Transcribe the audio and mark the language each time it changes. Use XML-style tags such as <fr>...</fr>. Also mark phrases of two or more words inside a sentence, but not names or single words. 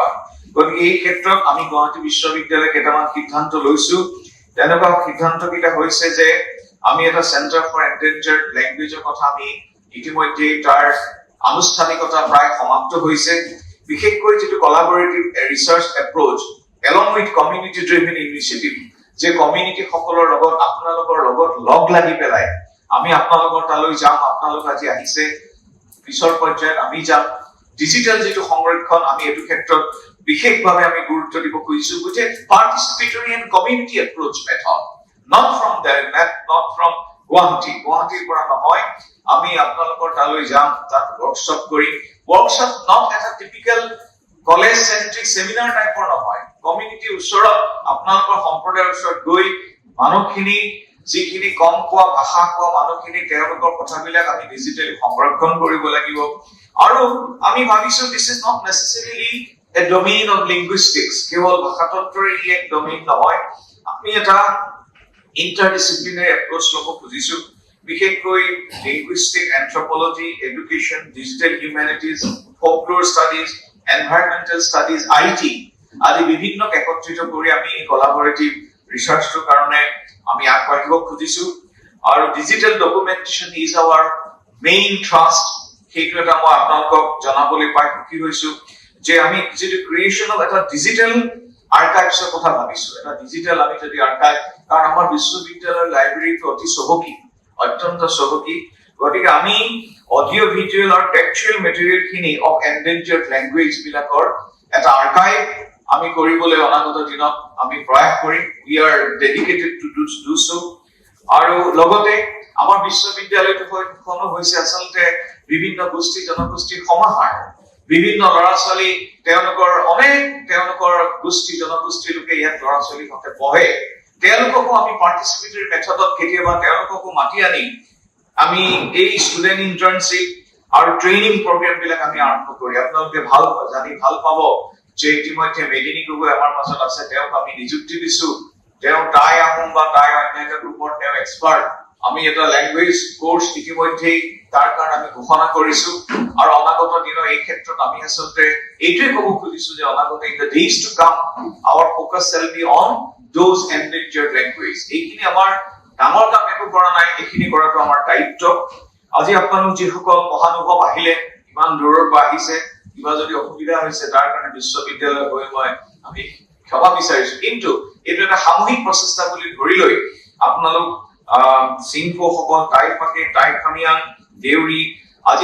<as>গতিকে এই ক্ষেত্ৰত আমি গুৱাহাটী বিশ্ববিদ্যালয়ে কেইটামান সিদ্ধান্ত লৈছো। তেনেকুৱা সিদ্ধান্ত কেইটা হৈছে যে আমি এটা</as> <en>centre for endangered language</en> <as>কথা আমি ইতিমধ্যে তাৰ আনুষ্ঠানিকতা প্ৰায় সমাপ্ত হৈছে বিশেষকৈ যেটো</as> <en>collaborative research approach along with community driven initiative</en> <as>যে কমিউনিটি সকলৰ লগত আপোনালোকৰ লগত লগ লাগি পেলাই আমি আপোনালোকৰ তালৈ যাম আপোনালোক আজি আহিছে পিছৰ পৰ্যায়ত আমি যাম ডিজিটাল যেটো সংৰক্ষণ আমি এটো ক্ষেত্ৰত বিশেষভাৱে আমি গুৰুত্ব দিব খুজিছো যে</as> <en>participatory and community approach method not from</en> <as>গুৱাহাটীৰ পৰা নহয় আমি আপোনালোকৰ তালৈ যাম তাত ওয়ার্কশপ কৰি ওয়ার্কশপ</as> <en>not as a typical college centric seminar</en> <as>টাইপৰ নহয় কমিউনিটি ওচৰত আপোনালোকৰ সম্প্ৰদায়ৰ ওচৰত গৈ মানুহখিনি যিখিনি কম কোৱা ভাষা কোৱা মানুহখিনি তেওঁলোকৰ কথাবিলাক আমি ডিজিটালি সংৰক্ষণ কৰিব লাগিব আৰু আমি ভাবিছো</as> <en>this is not necessarily a domain of linguistics</en> <as>কেৱল ভাষাতত্ত্বৰে এক ডমেইন নহয় আমি এটা</as> <en>interdisciplinary approach</en> <as>লব খুজিছো বিশেষকৈ</as> <en>linguistic anthropology education digital humanities folklore studies environmental studies IT</en> <as>আদি বিভিন্ন একত্ৰিত কৰি আমি</as> <en>collaborative research</en> <as>কাৰণে আমি আগবাঢ়িব খুজিছো আৰু</as> <en>digital documentation is our main thrust</en> <as>সেইটো এটা মই আপোনালোকক জনাবলৈ পাই সুখী হৈছো যে আমি যেটো</as> <en>creation of</en> <as>এটা</as> <en>digital archives</en> <as>কথা ভাবিছো এটা ডিজিটাল আমি যদি আৰ্কাইভ কাৰণ আমাৰ বিশ্ববিদ্যালয়ৰ লাইব্ৰেৰীটো অতি চহকী অত্যন্ত চহকী গতিকে আমি</as> <en>audio visual</en> <as>আৰু</as> <en>textual material</en> <as>খিনি</as> <en>of endangered language</en> <as>বিলাকৰ এটা আৰ্কাইভ আমি কৰিবলৈ অনাগত দিনত আমি প্ৰয়াস কৰিম</as> <en>we are dedicated to do so</en> <as>আৰু লগতে আমাৰ বিশ্ববিদ্যালয়টো হৈছে আচলতে বিভিন্ন গোষ্ঠী জনগোষ্ঠীৰ সমাহাৰ বিভিন্ন ল'ৰা-ছোৱালী তেওঁলোকৰ গোষ্ঠী জনগোষ্ঠীৰ লোকে ইয়াত ল'ৰা-ছোৱালীৰ হতে পঢ়ে তেওঁলোককো আমি</as> <en>participatory method</en> <as>কেতিয়াবা তেওঁলোককো মাতি আনি আমি এই</as> <en>student internship</en> <as>আৰু</as> <en>training program</en> <as>বিলাক আমি আৰম্ভ কৰি আপোনালোকে ভাল পাব যে ইতিমধ্যে মেদিনী গগৈ আমাৰ মাজত আছে তেওঁক আমি নিযুক্তি দিছো তেওঁ টাই আহোম বা টাই অন্যান্য গ্ৰুপৰ তেওঁ এক্সপাৰ্ট আমি এটা</as> <en>language course</en> <as>ইতিমধ্যে তাৰ কাৰণে আমি ঘোষণা কৰিছো আৰু অনাগত দিনৰ এই ক্ষেত্ৰত আমি আচলতে এইটোৱে ক'ব খুজিছো যে অনাগত</as> <en>in the days to come our focus shall be on those endangered languages</en> <as>এইখিনি আমাৰ ডাঙৰ কাম একো কৰা নাই এইখিনি কৰাটো আমাৰ দায়িত্ব আজি আপোনালোক যিসকল মহানুভৱ আহিলে ইমান দূৰৰ পৰা আহিছে কিবা যদি অসুবিধা হৈছে তাৰ কাৰণে বিশ্ববিদ্যালয় হৈ মই আমি ক্ষমা বিচাৰিছো কিন্তু এইটো এটা সামূহিক প্ৰচেষ্টা বুলি ধৰি লৈ আপোনালোক সিংফো সকল টাই খামিয়ান দেউৰী আজি</as>